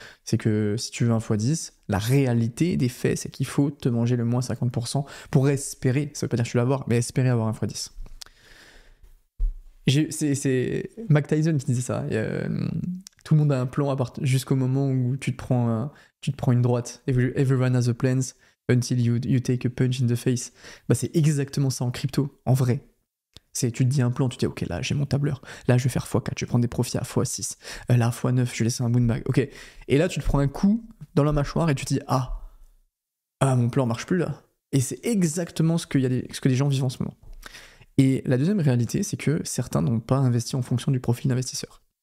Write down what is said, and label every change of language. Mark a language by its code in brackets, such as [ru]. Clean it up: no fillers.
[fr] C'est que si tu veux un x10, la réalité des faits, c'est qu'il faut te manger le moins 50% pour espérer, ça veut pas dire que tu vas l'avoir, mais espérer avoir un x10. C'est Mac Tyson qui disait ça. Tout le monde a un plan jusqu'au moment où tu te prends une droite. [en] Everyone has a plans until you take a punch in the face. [fr] Bah, c'est exactement ça en crypto, en vrai. Tu te dis un plan, tu te dis ok, là j'ai mon tableur, là je vais faire x4, je vais prendre des profits à x6, là x9, je vais laisser un moonbag, ok. Et là tu te prends un coup dans la mâchoire et tu te dis mon plan marche plus là. Et c'est exactement ce que les gens vivent en ce moment. Et la deuxième réalité, c'est que certains n'ont pas investi en fonction du profil d'investisseur.